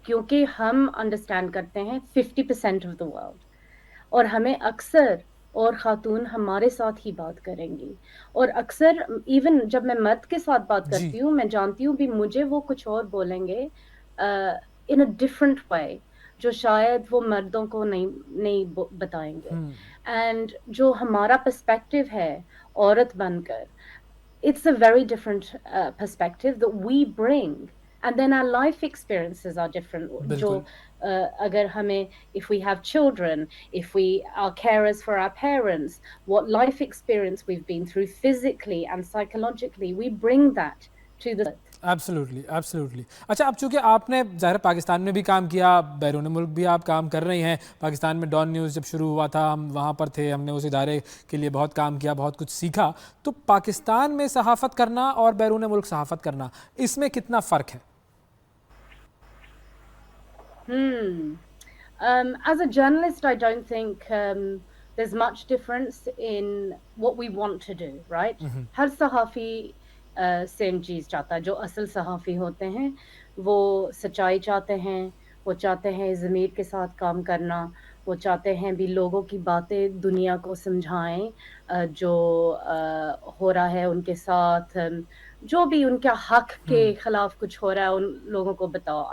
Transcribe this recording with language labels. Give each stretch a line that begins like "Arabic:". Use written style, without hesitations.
Hindi: क्योंकि हम अंडरस्टैंड करते हैं
English: 50% of the world,
Hindi: और हमें अक्सर, और खातून हमारे साथ ही बात करेंगी, और अक्सर इवन जब मैं मर्द के साथ बात जी। करती हूँ, मैं जानती हूँ भी मुझे वो कुछ और बोलेंगे इन अ डिफरेंट वे, जो शायद वो मर्दों को नहीं बताएंगे। एंड जो हमारा पर्सपेक्टिव है औरत बनकर,
English: it's a very different perspective that we bring, and then our life experiences are different.
Hindi: जो बिल्कुल अगर हमें,
English: if we have children, if we are carers for our parents, what life experience we've been through physically and psychologically, we bring that to the earth. Absolutely absolutely.
Hindi: अच्छा, अब चूंकि आपने ज़ाहिर पाकिस्तान में भी काम किया, बैरून मुल्क भी आप काम कर रही हैं। पाकिस्तान में डॉन न्यूज़ जब शुरू हुआ था, हम वहाँ पर थे, हमने उस इदारे के लिए बहुत काम किया, बहुत कुछ सीखा। तो पाकिस्तान में सहाफ़त करना और बैरून मुल्क सहाफ़त करना, इसमें कितना फ़र्क है?
English: As a journalist, I don't think there's much difference in what we want to do, right?
Hindi: हर सहाफ़ी सेम चीज़ चाहता है। जो असल सहाफ़ी होते हैं वो सच्चाई चाहते हैं, वो चाहते हैं ज़मीर के साथ काम करना, वो चाहते हैं भी लोगों की बातें दुनिया को समझाएं, जो हो रहा है उनके साथ, जो भी उनके हक के खिलाफ कुछ हो रहा है उन लोगों को बताओ।